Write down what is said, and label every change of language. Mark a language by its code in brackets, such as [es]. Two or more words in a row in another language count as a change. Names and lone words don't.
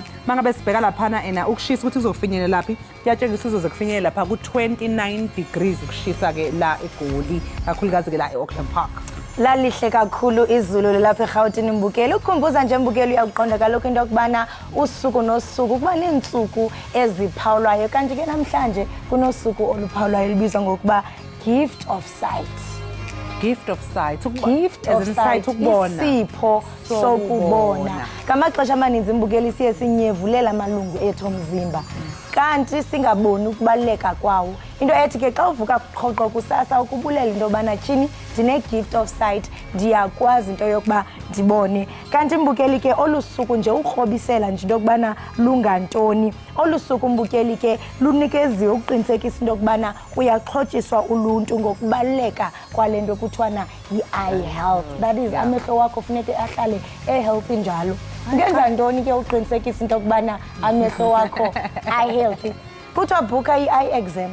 [zu] Mangabe sibheka laphana ukushisa ukuthi uzofinyelela laphi. Kuyatshengisa uzoze kufinyelela lapha ku-29 degrees ukushisa ke la eGoli kakhulukazi ke la eAuckland Park. Lalihle kakhulu izulu lapha eGauteng imbukeli. Ukukhumbuza nje imbukeli uyaqonda kalokho into yokubana usuku nosuku kuba nensuku eziphawulwayo kanti ke namhlanje kunosuku oluphawulwayo libizwa ngokuba [en] gift of sight. Gift of sight. Gift of sight [zu] ukubona. Isipho sokubona. [xh] Ngamaxesha amaninzi imbukeli siye sinyevulela amalungu ethu omzimba. Kanti singaboni ukubaleka kwawo. Into ethi ke xa uvuka qhoqo kusasa ukubulela into yobana tyhini ndine [en] gift of sight [xh] ndiyakwazi into yokuba ndibone. Kanti imbukeli ke olusuku nje ukrobisela nje into yokubana lungantoni. Olusuku imbukeli ke lunikeziwe ukuqinisekisa into yokubana kuyaxhotyiswa uluntu ngokubaleka kwalento kuthiwana yi-eye health. [en] That is [xh] amehlo wakho funeke ahlale e-healthy njalo. Ngenza ntoni ke uqinisekisa into yokubana amehlo wakho ay-healthy? Kuthiwa bhuka i-eye exam.